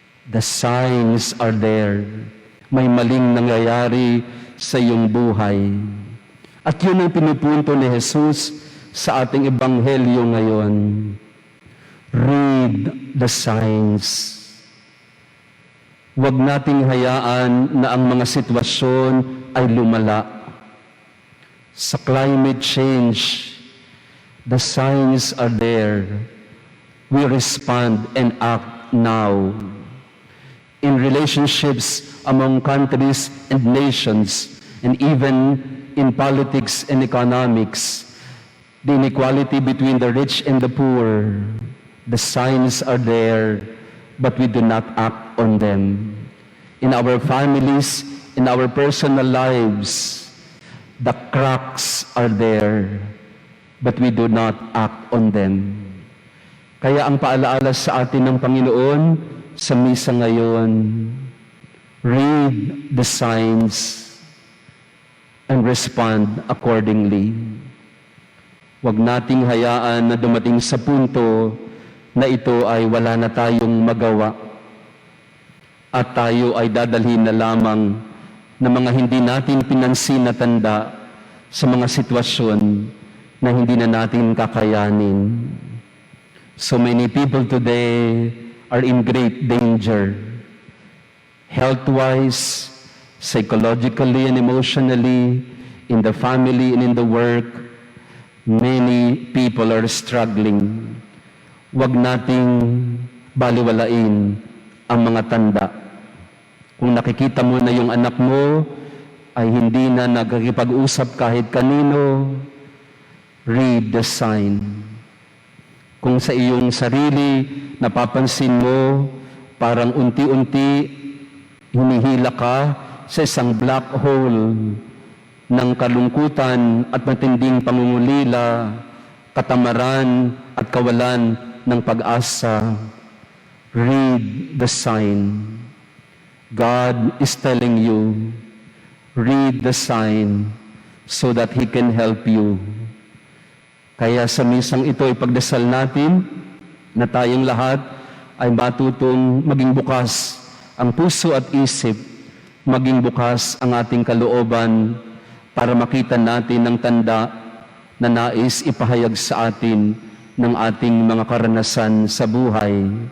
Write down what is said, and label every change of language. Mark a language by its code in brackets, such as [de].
[en] The signs are there. [tl] May maling nangyayari sa iyong buhay. At yun ang pinupunto ni Jesus sa ating ebanghelyo ngayon. [en] Read the signs. [tl] Huwag nating hayaan na ang mga sitwasyon ay lumala. [en] Sa climate change, the signs are there. We respond and act now. In relationships among countries and nations, and even in politics and economics, the inequality between the rich and the poor, the signs are there, but we do not act on them. In our families, in our personal lives, the cracks are there, but we do not act on them. [tl] Kaya ang paalaala sa atin ng Panginoon sa misa ngayon, [en] read the signs and respond accordingly. [tl] Huwag nating hayaan na dumating sa punto na ito ay wala na tayong magawa. at tayo ay dadalhin na lamang ng mga hindi natin pinansin na tanda sa mga sitwasyon na hindi na natin kakayanin. [en] So many people today are in great danger, health-wise, psychologically and emotionally, in the family and in the work. Many people are struggling. [tl] Huwag nating baliwalain ang mga tanda. Kung nakikita mo na yung anak mo ay hindi na nagkikipag-usap kahit kanino, [en] read the sign. [tl] Kung sa iyong sarili, napapansin mo, parang unti-unti, hinihila ka sa isang black hole ng kalungkutan at matinding pangungulila, katamaran at kawalan ng pag-asa. [en] Read the sign. God is telling you, read the sign so that He can help you. [tl] Kaya sa misang ito, ipagdasal natin na tayong lahat ay matutong maging bukas ang puso at isip, maging bukas ang ating kalooban para makita natin ang tanda na nais ipahayag sa atin ng ating mga karanasan sa buhay.